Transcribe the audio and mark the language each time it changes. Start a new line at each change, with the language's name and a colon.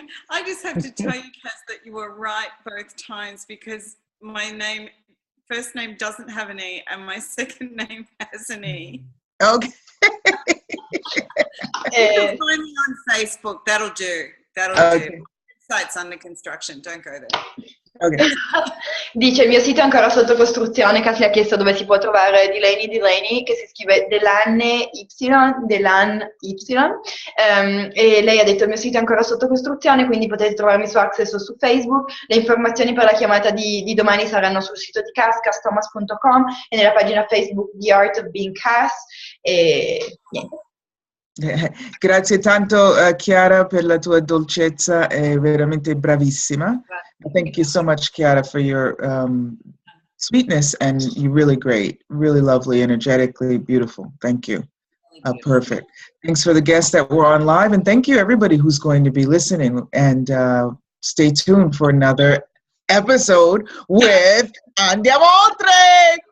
English: I just have to tell you, Kass, that you were right both times, because my first name doesn't have an E and my second name has an E. Okay. You can find me on Facebook. That'll do. Okay. Do. Site's under construction. Don't go there. Okay.
Italian: Dice il mio sito è ancora sotto costruzione. Kass le ha chiesto dove si può trovare Delaney, che si scrive Delaney, e lei ha detto il mio sito è ancora sotto costruzione, quindi potete trovarmi su Access o su Facebook. Le informazioni per la chiamata di domani saranno sul sito di Kass, kassthomas.com, e nella pagina Facebook The Art of Being Kass, e niente. Grazie tanto Chiara per la tua dolcezza, è veramente bravissima.
English: Thank you so much, Chiara, for your sweetness, and you're really great, really lovely, energetically beautiful. Thank you. Perfect. Thanks for the guests that were on live, and thank you everybody who's going to be listening. And stay tuned for another episode with Andiamo Oltre!